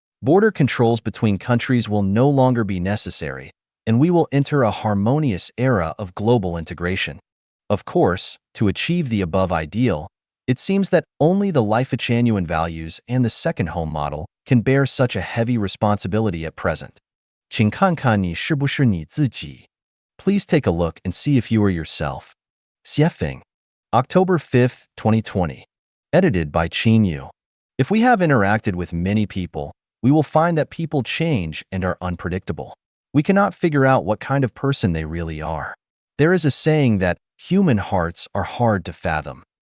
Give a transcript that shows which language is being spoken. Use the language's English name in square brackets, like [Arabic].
[English] Border controls between countries will no longer be necessary, and we will enter a harmonious era of global integration. Of course, to achieve the above ideal, it seems that only the Life-genuine values and the second home model can bear such a heavy responsibility at present. [Chinese] 请看看你是不是你自己. [English] Please take a look and see if you are yourself. Xuefeng, October 5th, 2020. Edited by Qin Yu. If we have interacted with many people, we will find that people change and are unpredictable. We cannot figure out what kind of person they really are. There is a saying that human hearts are hard to fathom.